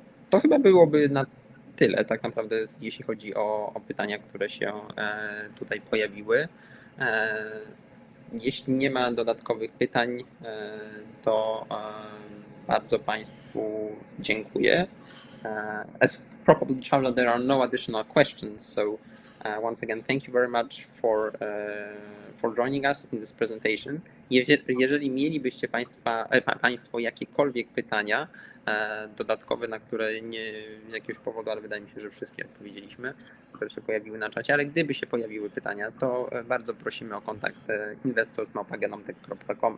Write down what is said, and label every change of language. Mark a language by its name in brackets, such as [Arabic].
[Polish] To chyba byłoby na tyle tak naprawdę, jeśli chodzi o pytania, które się tutaj pojawiły. Jeśli nie ma dodatkowych pytań, to bardzo Państwu dziękuję. [English] As probably, Charlotte, there are no additional questions, so once again, thank you very much for joining us in this presentation. [Polish] Jeżeli mielibyście Państwo jakiekolwiek pytania dodatkowe, na które nie z jakiegoś powodu, ale wydaje mi się, że wszystkie odpowiedzieliśmy, które się pojawiły na czacie, ale gdyby się pojawiły pytania, to bardzo prosimy o kontakt investors@genomtec.com.